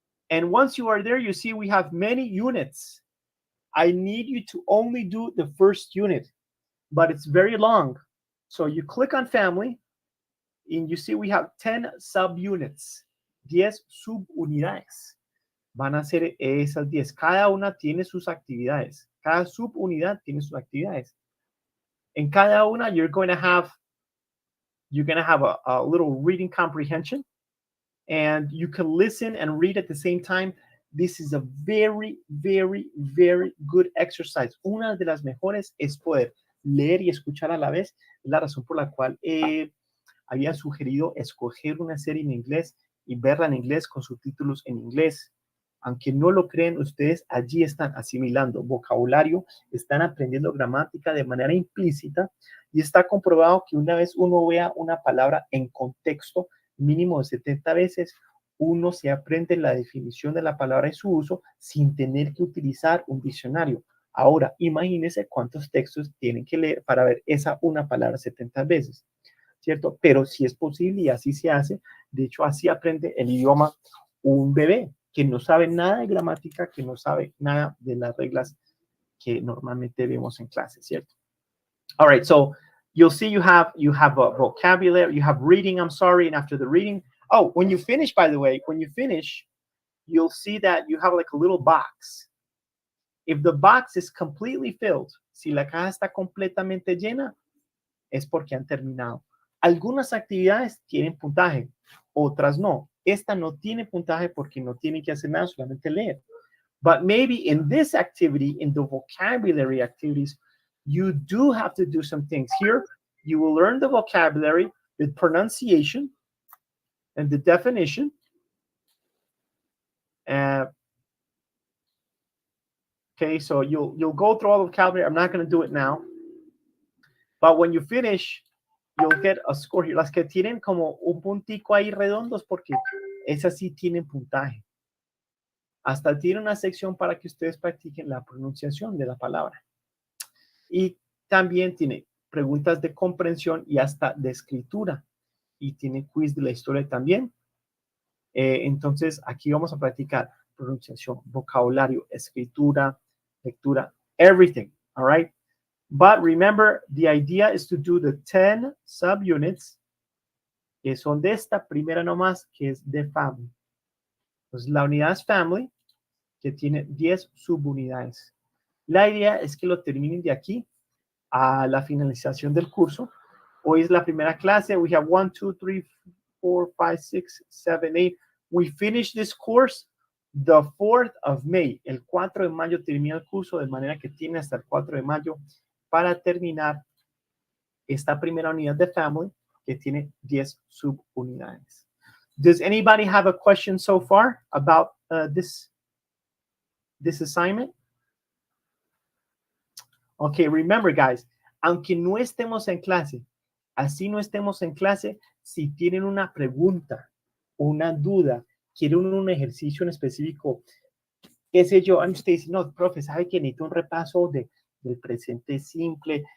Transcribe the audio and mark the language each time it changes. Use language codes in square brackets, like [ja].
[en] And once you are there, you see we have many units. I need you to only do the first unit, but it's very long. So you click on family, and you see we have 10 subunits, [es] 10 subunidades. Van a ser esas 10. Cada una tiene sus actividades. Cada subunidad tiene sus actividades. [en] In [es] cada una, [en] you're going to have a little reading comprehension, and you can listen and read at the same time. This is a very, very, very good exercise. [es] Una de las mejores es poder leer y escuchar a la vez. Es la razón por la cual había sugerido escoger una serie en inglés y verla en inglés con subtítulos en inglés. Aunque no lo creen, ustedes allí están asimilando vocabulario, están aprendiendo gramática de manera implícita y está comprobado que una vez uno vea una palabra en contexto mínimo de 70 veces, uno se aprende la definición de la palabra y su uso sin tener que utilizar un diccionario. Ahora, imagínense cuántos textos tienen que leer para ver esa una palabra 70 veces, ¿cierto? Pero sí es posible y así se hace. De hecho, así aprende el idioma un bebé que no sabe nada de gramática, que no sabe nada de las reglas que normalmente vemos en clase, ¿cierto? [en] All right, so you'll see you have a vocabulary, you have reading, I'm sorry, and after the reading, oh, when you finish, by the way, when you finish, you'll see that you have like a little box. If the box is completely filled, [es] si la caja está completamente llena, es porque han terminado. Algunas actividades tienen puntaje, otras no. Esta no tiene puntaje porque no tienen que hacer nada, solamente leer. [en] But maybe in this activity, in the vocabulary activities, you do have to do some things. Here, you will learn the vocabulary, the pronunciation, and the definition. Okay, so you'll go through all the vocabulary. I'm not going to do it now. But when you finish, you'll get a score here. [es] Las que tienen como un puntico ahí redondos, porque esas sí tienen puntaje. Hasta tiene una sección para que ustedes practiquen la pronunciación de la palabra. Y también tiene preguntas de comprensión y hasta de escritura. Y tiene quiz de la historia también. Entonces, aquí vamos a practicar pronunciación, vocabulario, escritura, lectura, [en] everything. All right? But remember, the idea is to do the 10 subunits, [es] que son de esta primera nomás, que es de family. Pues la unidad es family, que tiene 10 subunidades. La idea es que lo terminen de aquí a la finalización del curso. Hoy es la primera clase. [en] We have 1, 2, 3, 4, 5, 6, 7, 8. We finish this course the 4th of May. [es] El 4 de mayo termina el curso, de manera que tiene hasta el 4 de mayo para terminar esta primera unidad de family, que tiene 10 subunidades. [en] Does anybody have a question so far about this assignment? Okay, remember guys, [es] aunque no estemos en clase, así no estemos en clase, si tienen una pregunta, una duda, quieren un ejercicio en específico, qué sé yo, usted dice, no, profe, ¿sabe que necesito un repaso del presente simple?